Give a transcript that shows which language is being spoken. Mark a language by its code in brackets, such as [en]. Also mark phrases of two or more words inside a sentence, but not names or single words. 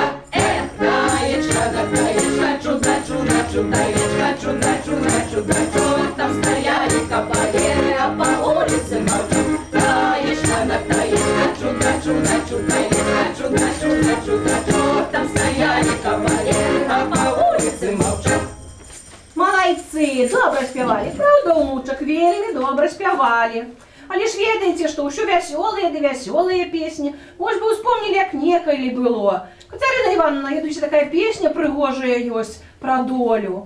[ru] Таечка, да таечка, чудо, чудо, чудаечка, чудо, чудо, чудо, чудо. Там стояли кавалеры, а по улице молчок. Таечка, да таечка, чудо, чудо, чудаечка, чудо, чудо, чудо, чудо. Там стояли кавалеры, а по улице молчок. [be] Малайцы, добра спявалі, правда, унучак, вельмі добра спявалі. Але ж ведаеце, што ўсё вясёлыя ды вясёлыя песні. Может бы успомнілі, як некалі было. Катерина Івановна, я думаю, такая песня прыгожая ёсць пра долю.